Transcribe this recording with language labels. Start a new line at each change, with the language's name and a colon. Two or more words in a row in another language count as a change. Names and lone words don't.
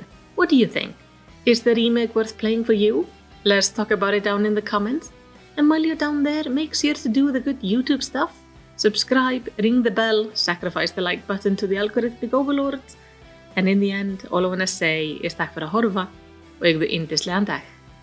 English: What do you think? Is the remake worth playing for you? Let's talk about it down in the comments. And while you're down there, make sure to do the good YouTube stuff. Subscribe, ring the bell, sacrifice the like button to the algorithmic overlords. And in the end, all I wanna say is
Icelandic: takk fyrir að horfa og eigðu yndislegan dag.